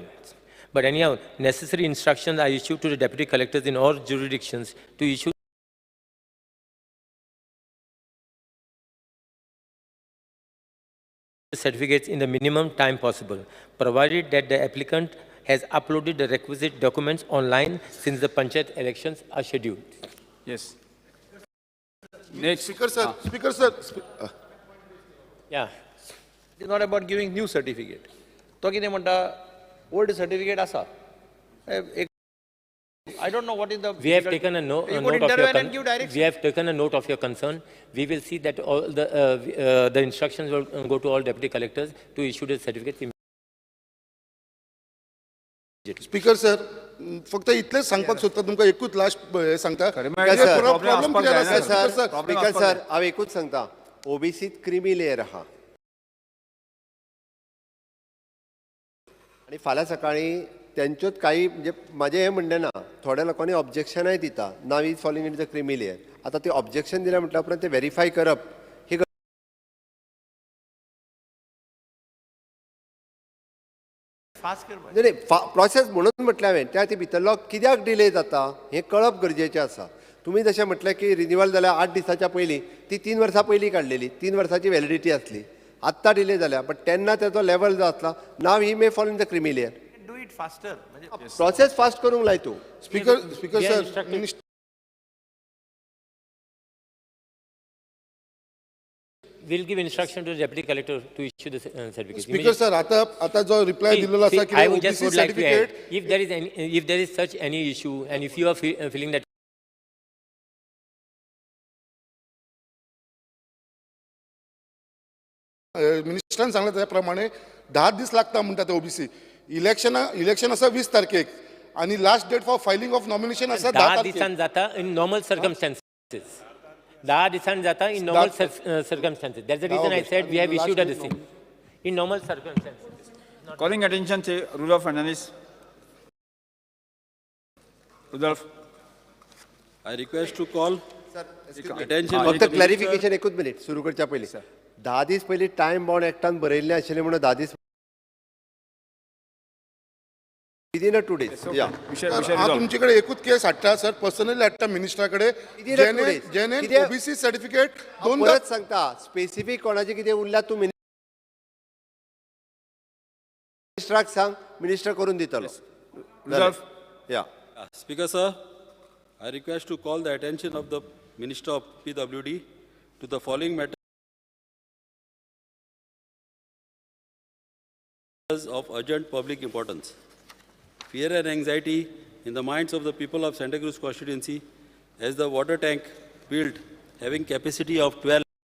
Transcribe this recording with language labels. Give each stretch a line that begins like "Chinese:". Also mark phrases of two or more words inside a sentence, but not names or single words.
English: But anyhow, necessary instructions are issued to the deputy collectors in all jurisdictions to issue certificates in the minimum time possible, provided that the applicant has uploaded the requisite documents online since the Panchayat elections are scheduled. Yes. Next. Speaker sir, Speaker sir. Yeah. It is not about giving new certificate.
Konkani: तो कितें म्हणटा
English: old certificate आसा. I don't know what is the. We have taken a note of your we have taken a note of your concern. We will see that all the instructions will go to all deputy collectors to issue the certificates immediately. speaker sir
Konkani: फक्त इतलेच सांगपाक सोदता तुमकां एकूच लास्ट सांगता
English: problem speaker sir
Konkani: हांव एकूच सांगता ओबीसीत
English: creamy layer
Konkani: आहा आनी फाल्यां सकाळी त्यांच्योच काही म्हणजे माझे हे म्हणणें ना थोड्या लोकांनी ऑब्जेक्शनय दिता
English: now is following in the creamy layer.
Konkani: आतां ते ऑब्जेक्शन दिल्या म्हटल्या उपरांत ते व्हेरीफाय करप ही प्रोसेस म्हणून म्हटलें हांवें त्या भितरलो कित्याक डिले जाता हें कळप गरजेचें आसा. तुम्ही जशें म्हटलें की रिन्युवल जाल्यार 8 दिसाच्या पयलीं ती 3 वर्सां पयलीं काडलेली 3 वर्सांची व्हॅलिडिटी आसली. आत्तां डिले जाल्या बट तेन्ना तेजो लेवल जो आसला
English: now he may follow in the creamy layer. Faster.
Konkani: प्रोसेस फास्ट करूंक लाय तूं.
English: speaker sir We'll give instruction to the deputy collector to issue the certificate. speaker sir
Konkani: आता जो रिप्लाय दिलेलो आसा की
English: I would just would like to add, if there is such any issue and if you are feeling that
Konkani: मिनिस्टरान सांगले त्या प्रमाणे 10 दीस लागता म्हणटा ते ओबीसी. इलेक्शन आसा 20 तारखेक आणि
English: last date for filing of nomination
Konkani: आसा 10 दिसान जाता
English: in normal circumstances.
Konkani: 10 दिसान जाता
English: in normal circumstances. That's the reason I said we have issued a decision in normal circumstances. Calling attention to Rudolph Fernandez. Rudolph. I request to call attention.
Konkani: फक्त क्लॅरिफिकेशन एकूच मिनिट सुरू करच्या पयलीं 10 दीस पयलीं
English: time bound
Konkani: एक्टान बरयल्लें आशिल्लें म्हणून 10 दीस
English: Within a 2 days.
Konkani: Yeah. विषय सर, विषय हा
English: resolved.
Konkani: तुमच्याकडे एकूच केस हाडटा सर पर्सनली हाडटा मिनिस्टराकडे
English: Within a 2 days.
Konkani: जेने कितें-
English: OBC certificate
Konkani: हांव दोनदा परत सांगता स्पेसिफीक कोणाचे कितें उरल्यार तूं मिनिस्टराक सांग मिनिस्टर करून दितलो.
English: Resolved.
Konkani: या
English: Speaker, sir, I request to call the attention of the Minister of PWD to the following matters of urgent public importance. Fear and anxiety in the minds of the people of Santa Cruz constituency as the water tank built having capacity of 12.